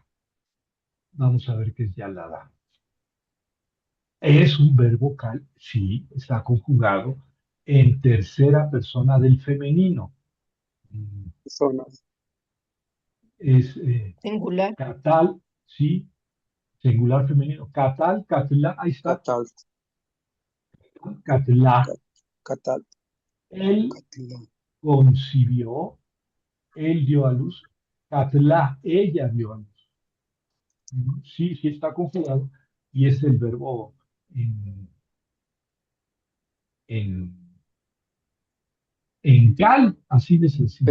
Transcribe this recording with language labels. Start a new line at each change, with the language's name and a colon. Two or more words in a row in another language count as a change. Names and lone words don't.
Spanish: Vamos a ver qué es yalada. Es un verbo cal, sí, está conjugado en tercera persona del femenino. Mm, Zonas, Es Singular. catal, sí, singular femenino. Catal, catla, ahí está. catal, Catla. cat- catal, Él catila. concibió, él dio a luz. Catla, ella dio a luz. Sí, sí está conjugado y es el verbo en, en, en cal, así de sencillo.